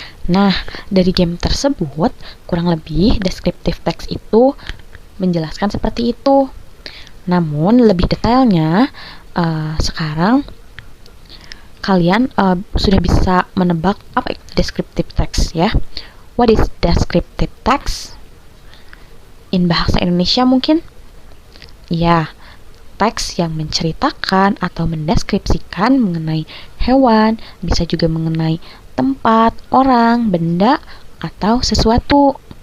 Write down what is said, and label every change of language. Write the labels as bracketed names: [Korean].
[Indonesian] Nah, dari game tersebut, kurang lebih descriptive text itu menjelaskan seperti itu. Namun, lebih detailnya, sekarang kalian sudah bisa menebak apa itu descriptive text ya. [English] What is descriptive text? In bahasa Indonesia mungkin? [Indonesian] Ya, teks yang menceritakan atau mendeskripsikan mengenai hewan, bisa juga mengenai tempat, orang, benda, atau sesuatu.